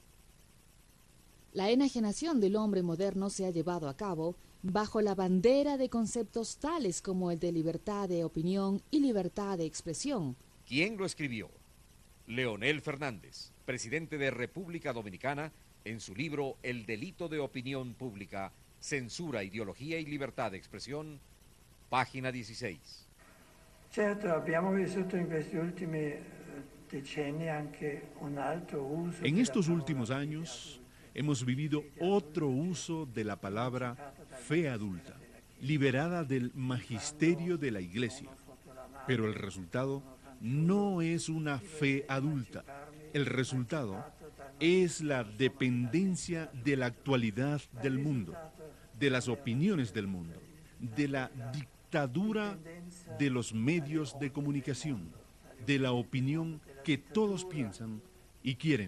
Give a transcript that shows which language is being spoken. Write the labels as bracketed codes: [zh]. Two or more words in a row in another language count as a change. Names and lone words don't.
[es] La enajenación del hombre moderno se ha llevado a cabo bajo la bandera de conceptos tales como el de libertad de opinión y libertad de expresión. ¿Quién lo escribió? Leonel Fernández, presidente de República Dominicana, en su libro El delito de opinión pública, censura, ideología y libertad de expresión. página 16. [it] Certo, abbiamo vissuto in questi ultimi decenni anche un altro uso. [es] En estos últimos años hemos vivido otro uso de la palabra fe adulta, liberada del magisterio de la Iglesia. Pero el resultado no es una fe adulta. El resultado es la dependencia de la actualidad del mundo, de las opiniones del mundo, de la dictadura de los medios de comunicación, de la opinión que todos piensan y quieren.